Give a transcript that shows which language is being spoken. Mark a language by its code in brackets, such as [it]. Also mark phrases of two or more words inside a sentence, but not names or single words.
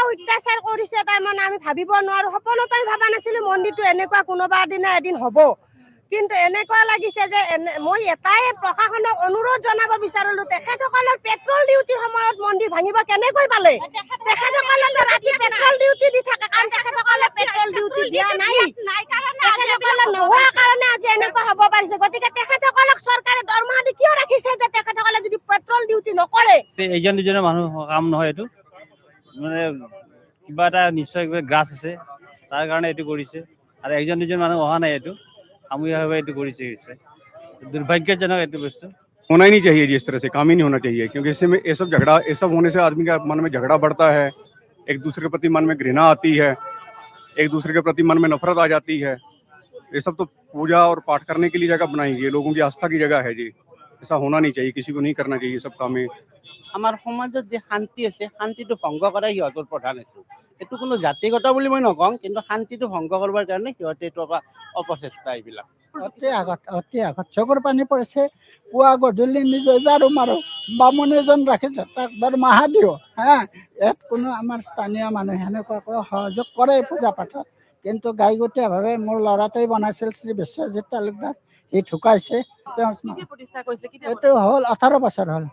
[as] অত্যাচাৰ কৰিছে তাৰমানে আমি ভাবিব নোৱাৰোঁ সপোনতো আমি ভবা নাছিলোঁ মন্দিৰটো এনেকুৱা কোনোবা দিনা এদিন হ'ব কিন্তু এনেকুৱা লাগিছে যে মই এটাই প্ৰশাসনক অনুৰোধ জনাব বিচাৰিলোঁ তেখেতসকলৰ পেট্ৰল ডিউটিৰ সময়ত মন্দিৰ ভাঙিব কেনেকৈ পালে তেখেতসকলে ৰাতি [en] patrol duty [as] দি থাকে কাৰণ তেখেতসকলে [en] patrol duty [as] দিয়া নাই তেখেতসকলে নোহোৱা কাৰণে আজি এনেকুৱা হ'ব পাৰিছে গতিকে তেখেতসকলক চৰকাৰে দৰমহা দি কিয় ৰাখিছে যে তেখেতসকলে যদি [en] patrol duty [as] নকৰে এইজন দুজনৰ মানুহ কাম নহয় এইটো মানে কিবা এটা নিশ্চয় কিবা গ্ৰাছ আছে তাৰ কাৰণে এইটো কৰিছে আৰু একজন দুজন মানুহ অহা নাই এইটো সামূহিকভাৱে এইটো কৰিছে [hi] दुर्भाग्यजनक है बस होना ही नहीं चाहिए जी इस तरह से काम ही नहीं होना चाहिए क्योंकि इससे में ये सब होने से आदमी का मन में झगड़ा बढ़ता है एक दूसरे के प्रति मन में घृणा आती है एक दूसरे के प्रति मन में नफरत आ जाती है ये सब तो पूजा और पाठ करने के लिए जगह बनाई गई है लोगों की आस्था की जगह है जी ऐसा होना नहीं चाहिए किसी को नहीं करना चाहिए सब काम में [as] আমাৰ সমাজত যে শান্তি আছে শান্তিটো ভংগ কৰাই সিহঁতৰ প্ৰধান হেতু এইটো কোনো জাতিগত বুলি মই নকওঁ কিন্তু শান্তিটো ভংগ কৰিবৰ কাৰণে সিহঁতে এইটো অপচেষ্টা এইবিলাক অতি আগত চকুৰ পানী পৰিছে পুৱা গধূলি নিজে ঝাৰু মাৰো বামুণ এজন ৰাখিছে তাক দৰমহা দিওঁ হা ইয়াত কোনো আমাৰ স্থানীয় মানুহে সেনেকুৱাকৈ সহযোগ কৰে পূজা পাঠত কিন্তু গাইগতীয়াভাৱে মোৰ ল'ৰাটোৱে বনাইছিল শ্ৰী বিশ্বজিৎ তালুকদাৰ সি ঢুকাইছে এইটো হ'ল 18 বছৰ হ'ল